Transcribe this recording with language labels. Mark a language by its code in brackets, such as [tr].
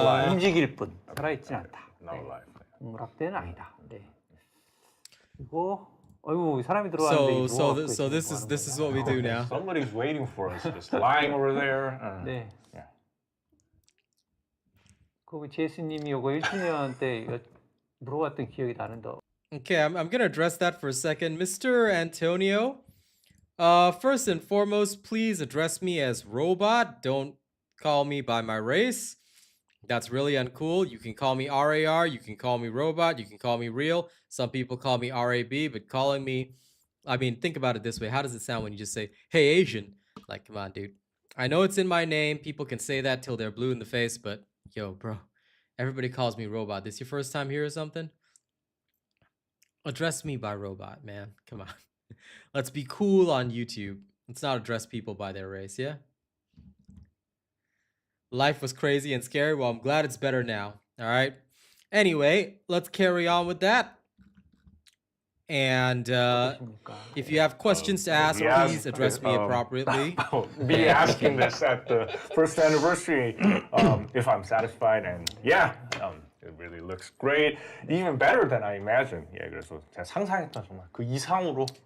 [ko] 움직일 뿐 살아있진 않다. [en] No life. [ko] 동물학대는 아니다. 네. 그리고 어이구 사람이 들어왔는데 [en] So this is what we do now. Somebody's waiting for us, just lying over there. [ko] 네. [en] Yeah. [ko] 그 제스님이 요거 1주년 때 이거 물어봤던 기억이 나는데. [en] Okay, I'm gonna address that for a second, Mr. Antonio. First and foremost, please address me as robot. Don't call me by my race. That's really uncool. You can call me RAR, you can call me robot, you can call me real. Some people call me RAB, but calling me, I mean, think about it this way. How does it sound when you just say, hey, Asian? Like, come on, dude. I know it's in my name. People can say that till they're blue in the face, but yo, bro, everybody calls me robot. This your first time here or something? Address me by robot, man. Come on. Let's be cool on YouTube. Let's not address people by their race, yeah? Life was crazy and scary. Well, I'm glad it's better now. All right. Anyway, let's carry on with that. And [ko] 어떠십니까? [en] if you have questions to ask, yeah, please address me appropriately. Me asking this at the first anniversary, if I'm satisfied, and yeah, it really looks great, even better than I imagined. [ko] Yeah, 그래서 제가 상상했던 정말 그 이상으로